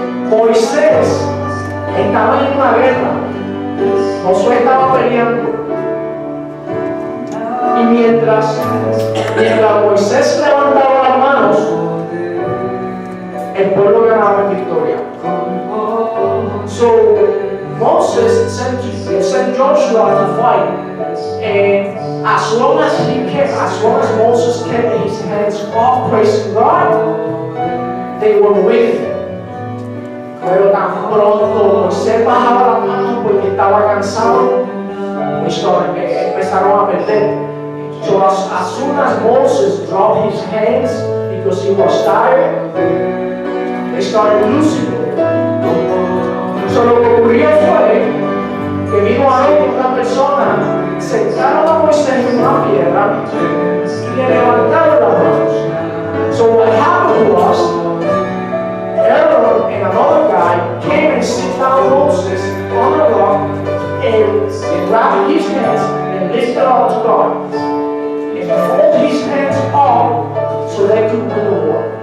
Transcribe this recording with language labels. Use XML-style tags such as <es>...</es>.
<es>Moisés estaba en una guerra. Josué estaba peleando. Y mientras Moisés levantaba las manos, el pueblo ganaba en victoria.</es> <en>So Moses sent Joshua to fight, and as long as Moses kept his hands up praising God, they were winning.</en> <es>Pero tan pronto Moisés bajaba las manos porque estaba cansado, empezaron a perder.</es> <en>So as soon as Moses dropped his hands because he was tired, they started losing.</en> <es>So lo que ocurrió fue que vino a él una persona, sentaron a Moisés en una piedra y le levantaron las manos.</es> <en>So what happened was, Aaron and another guy came and sit down Moses on a rock and grabbed his hands and lifted up to God. And hold his hands up so they could win the war.</en>